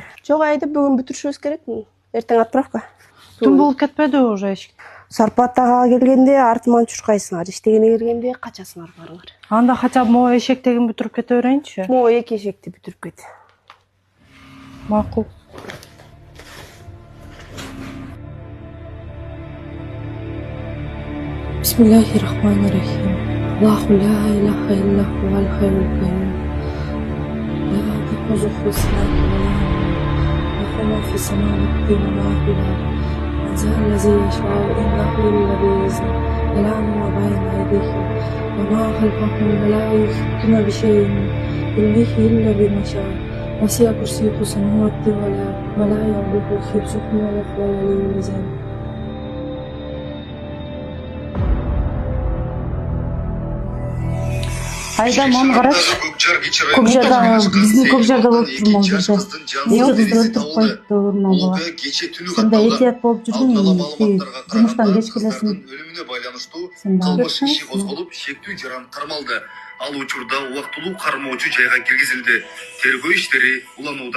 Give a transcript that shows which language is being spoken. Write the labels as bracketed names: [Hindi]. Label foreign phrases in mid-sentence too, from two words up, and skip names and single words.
[Kyrgyz] Жок, айтып бүгүн бүтүрүшүбүз керек. Эртең отправка. Түн болуп кетпеди уже эч. Сарпаттага келгенде артыман чуркайсыңар, иштегене келгенде качасыңар барыңар. Анда [Russian] хотя бы могу [Kyrgyz] эшектегин бүтүрүп кете берейинчи. Могу эки эшекти бүтүрүп кет. Макул. [Arabic] بسم الله الرحمن الرحيم. الله لا إله إلا هو الحي القيوم. لا تأخذه سنة ولا نوم. له ما في السماوات وما في الأرض. من الذي يشفع عنده إلا بإذنه. يعلم ما بين أيديهم وما خلفهم ولا يحيطون بشيء من علمه إلا بما شاء. وسع كرسيه السماوات والأرض ولا يؤوده حفظهما وهو العلي العظيم. [Kazakh] Айдам, оны қарашы. Көкжарда, біздің Көкжарда болып тұрмау жүрді. Екі қызды өлтіріп қойыпты орнына бала. Сонда етият болып жүрген, жұмыстан кеш келесің. [Kyrgyz] Кылмыш иши козголуп, шектүү жаран кармалды. Ал учурда убактылуу кармоочу жайга киргизилди. Тергөө иштери уланууда.